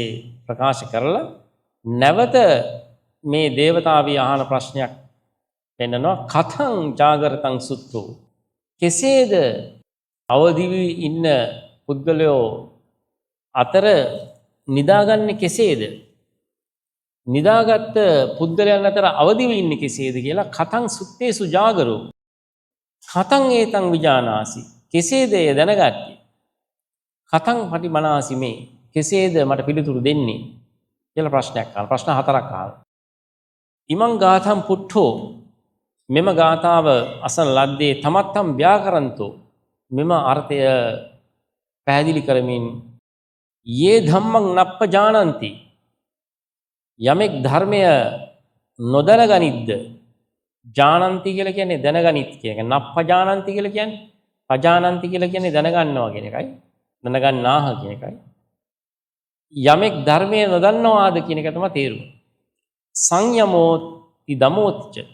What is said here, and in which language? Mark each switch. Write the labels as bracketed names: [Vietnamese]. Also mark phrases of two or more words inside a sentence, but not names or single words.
[Sinhala] ප්‍රකාශ කරලා නැවත මේ දේවතාවී අහන ප්‍රශ්නයක් පෙන්නනවා [Pali] කතං ජාගරතං සුත්තෝ [Sinhala] කෙසේද අවදි වී ඉන්න පුද්ගලයෝ අතර නිදාගන්නේ කෙසේද නිදාගත් පුද්ගලයන් අතර අවදි වී ඉන්නේ කෙසේද කියලා [Pali] කතං සුත්තේසු ජාගරෝ කතං ඒතං විජානාසි [Sinhala] කෙසේද එය දැනගත්තේ [Pali] කතං පටිබණාසි [Sinhala] මේ කෙසේද මට පිළිතුරු දෙන්නේ කියලා ප්‍රශ්නයක් අහනවා ප්‍රශ්න හතරක් අහනවා [Pali] ඉමං ගාථම් පුට්ඨෝ [Sinhala] මෙම ගාථාව අසන ලද්දේ [Pali] තමත්තම් ව්‍යාකරන්තෝ [Sinhala] මෙම අර්ථය පැහැදිලි කරමින් [Pali] යේ ධම්මං නප්පජානಂತಿ [Sinhala] යමෙක් ධර්මය නොදැනගනිද්ද ජානಂತಿ කියලා කියන්නේ දැනගනිත් කියන එක නප්පජානಂತಿ කියලා කියන්නේ පජානಂತಿ කියලා කියන්නේ දැනගන්නවා කියන එකයි දැනගන්නාහ කියන එකයි යමෙක් ධර්මය නොදන්නවාද කියන එක තමයි තේරුම [Pali] සංයමෝති දමෝච්ච